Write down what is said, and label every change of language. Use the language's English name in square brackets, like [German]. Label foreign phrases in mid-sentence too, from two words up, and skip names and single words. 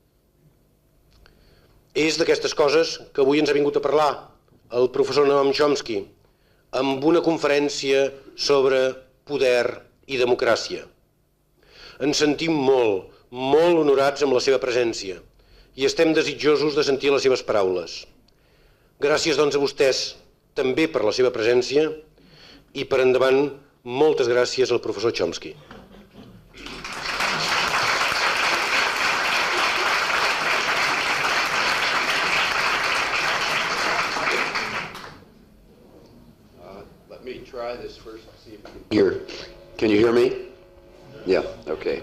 [Catalan] És d'aquestes coses que avui ens ha vingut a parlar el professor Noam Chomsky amb una conferència sobre poder i democràcia. Ens sentim molt, molt honorats amb la seva presència i estem desitjosos de sentir les seves paraules. Gràcies, doncs, a vostès també per la seva presència i per endavant, moltes gràcies al professor Chomsky. [English] Let me try this first to see if you can hear. Can you hear me? Yeah, okay.